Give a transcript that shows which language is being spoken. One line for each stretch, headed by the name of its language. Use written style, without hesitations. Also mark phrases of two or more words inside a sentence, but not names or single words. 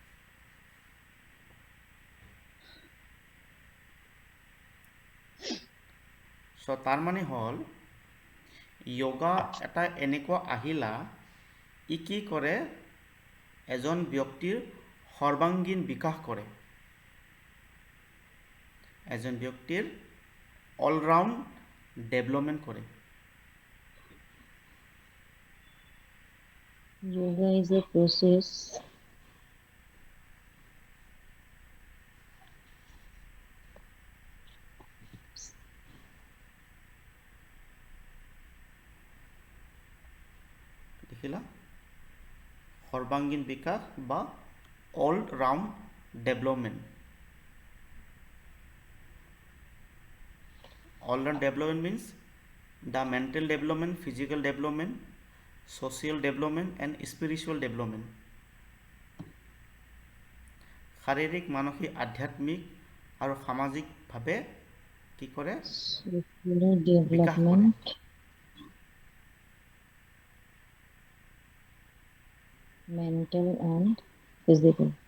Assamese: চ' তাৰ মানে হ'ল যোগা এটা এনেকুৱা আহিলা ই কি কৰে এজন ব্যক্তিৰ সৰ্বাংগীন বিকাশ কৰে এজন ব্যক্তিৰ
English: all-round development
Assamese: কৰে
English: Yoga is a process
Assamese: দেখিলা সৰ্বাংগীন বিকাশ বা
English: all round development all round development means the mental development physical development social development and spiritual development
Assamese: শাৰীৰিক মানসিক আধ্যাত্মিক আৰু সামাজিকভাৱে কি কৰে
English: social
Assamese: বিকাশ কৰে
English: development, mental and physical.